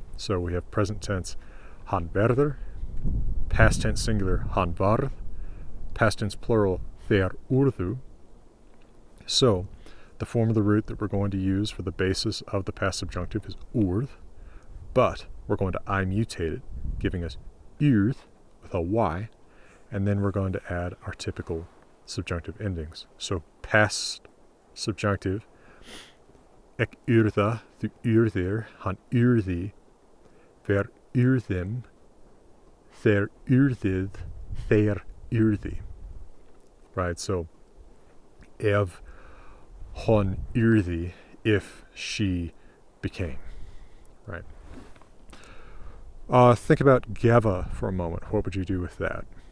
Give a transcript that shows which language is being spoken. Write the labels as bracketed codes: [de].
[en] So we have present tense [non] han verður, [en] past tense singular [non] han varð, [en] past tense plural [non] þeir urðu. [en] So, the form of the root that we're going to use for the basis of the past subjunctive is urð, but we're going to I mutate it, giving us urð with a Y, and then we're going to add our typical subjunctive endings. So past subjunctive, [non] ek urða, þú urðir, hann urði, ver urðim, þeir urðið, þeir urði. [en] Right, so [non] ef hon urði, [en] if she became. Right. Think about geva for a moment. What would you do with that?